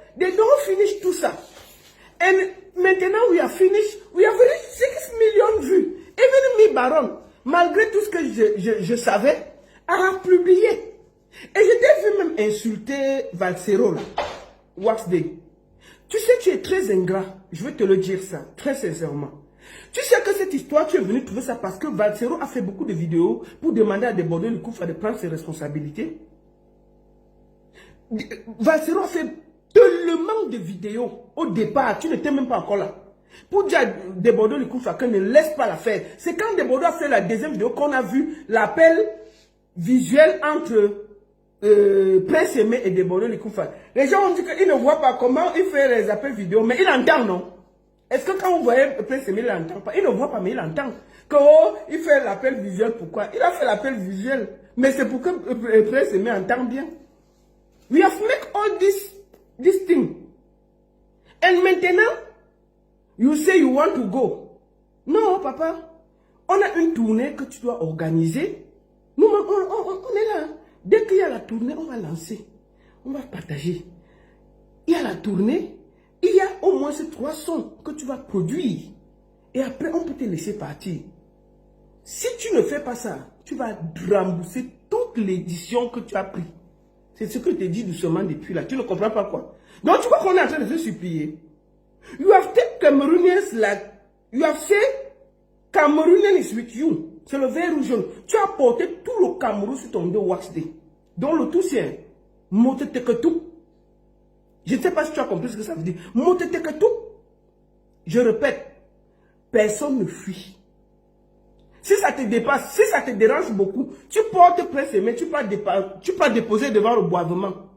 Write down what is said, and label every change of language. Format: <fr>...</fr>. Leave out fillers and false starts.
<en>They don't finish</en> <fr>tout ça.</fr> <en>And maintenant, we have finished. We have reached 6</en> <fr>millions de vues.</fr> <en>Even me,</en> <fr>Baron, malgré tout ce que je savais, a publié. Et je t'ai vu même insulter Valsero, Wax Day. Tu sais, tu es très ingrat. Je vais te le dire ça, très sincèrement. Tu sais que cette histoire, tu es venu trouver ça parce que Valsero a fait beaucoup de vidéos pour demander à Desbordeaux le Kouffa de prendre ses responsabilités. Valsero a fait tellement de vidéos au départ, tu n'étais même pas encore là. Pour dire à Desbordeaux le Kouffa qu'on ne laisse pas la faire. C'est quand Desbordeaux a fait la deuxième vidéo qu'on a vu l'appel visuel entre Prince Aimé et Desbordeaux le Kouffa. Les gens ont dit qu'ils ne voient pas comment il fait les appels vidéo, mais il entend, non? Est-ce que quand vous voyez Prince Aimé, il n'entend pas? Il ne voit pas, mais il entend. Que, oh, il fait l'appel visuel, pourquoi? Il a fait l'appel visuel. Mais c'est pour que Prince Aimé entend bien.</fr> <en>We have made all this thing. And maintenant, you say you want to go.</en> <fr>Non, papa. On a une tournée que tu dois organiser. Nous, on est là. Dès qu'il y a la tournée, on va lancer. On va partager. Il y a la tournée. Il y a au moins ces 3 sons que tu vas produire. Et après, on peut te laisser partir. Si tu ne fais pas ça, tu vas rembourser toute l'édition que tu as pris. C'est ce que je te dis doucement depuis là. Tu ne comprends pas quoi. Donc, tu vois qu'on est en train de se supplier.</fr> <en>You have taken Cameroonians like... You have said Cameroonian is with you.</en> <fr>C'est le vert rouge jaune. Tu as porté tout le Cameroun sur ton dos Wax Day. Donc, le tout c'est... Mote te que tout. Je ne sais pas si tu as compris ce que ça veut dire. Montez que tout. Je répète, personne ne fuit. Si ça te dépasse, si ça te dérange beaucoup, tu portes Prince Aimé, tu peux déposer devant le boisement.</fr>